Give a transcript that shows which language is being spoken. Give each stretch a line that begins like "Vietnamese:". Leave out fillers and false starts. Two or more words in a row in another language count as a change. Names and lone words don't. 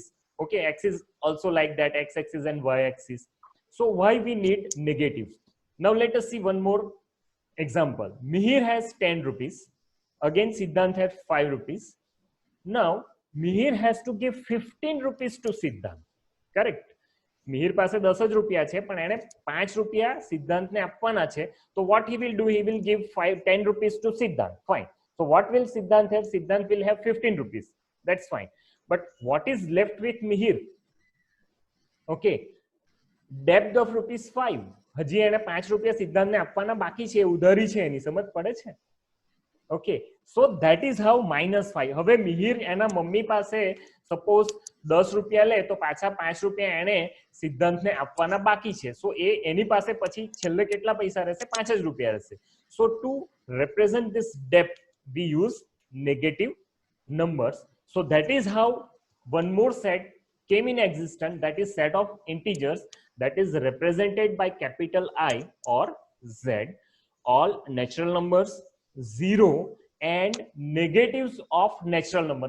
English: Okay, axis also like that, x-axis and y-axis. So why we need negatives? Now let us see one more example. Mihir has 10 rupees. Again, Siddhant has 5 rupees. Now, Mihir has to give 15 rupees to Siddhant.
Gujarati: Correct? Mihir પાસે 10 જ રૂપિયા છે, પણ એને 5 રૂપિયા સિદ્ધાંતને આપવાના છે.
English: So what he will do? He will give 10 rupees to Siddhant. Fine. So what will Siddhant have? Siddhant will have 15 rupees. That's fine. But what is left with Mihir? Okay. Debt of rupees 5.
Gujarati: હજી એને 5 રૂપિયા સિદ્ધાંતને આપવાના બાકી છે, ઉધારી છે એની, સમજ પડે છે?
English: Okay, so that is how -5.
Gujarati: હવે મિહિર એના મમ્મી પાસે સપોઝ 10 રૂપિયા લે તો પાછા 5 રૂપિયા એને સિદ્ધાંતને આપવાના બાકી છે. સો એ એની પાસે પછી છેલ્લે કેટલા પૈસા રહેશે? 5 જ રૂપિયા રહેશે.
English: So to represent this debt we use negative numbers. So that is how one more set came in existence, that is set of integers, that is represented by capital I or Z. All natural numbers, 0, and negatives of natural number.